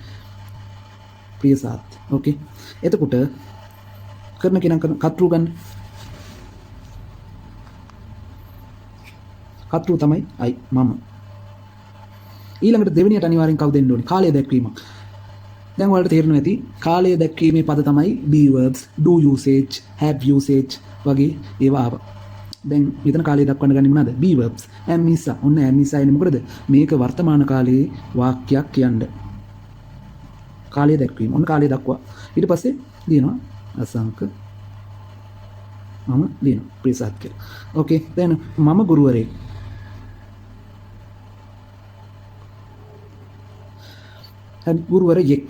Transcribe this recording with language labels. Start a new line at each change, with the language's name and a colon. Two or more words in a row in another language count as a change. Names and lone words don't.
Sinhala: ප්‍රියසාද. ඕකේ. එතකොට කරන කෙනා කතෘ ගන්න. කතෘ තමයි අයි මම. ඊළඟට දෙවෙනියට අනිවාර්යෙන් කවුද දෙන්න ඕනේ? කාලය දැක්වීමක්. දැන් ඔයාලට තේරෙනවා ඇති කාලය දැක්වීමේ පද තමයි
English: be verbs, do usage, have usage
Sinhala: වගේ ඒවා ආවා. දැන් මෙතන කාලය දක්වන්න ගන්නේ මොනවාද?
English: be verbs. am is
Sinhala: ඔන්න
English: am is
Sinhala: එන්නේ මොකද? මේක වර්තමාන කාලයේ වාක්‍යයක් කියන්නේ. කාලය දැක්වීම. ඔන්න කාලය දක්වා. ඊට පස්සේ දිනනවා අසංක මම දිනනවා ප්‍රියසාද කියලා. ඕකේ. දැන් මම ගුරුවරයෙක්. ගුරුවරයෙක්.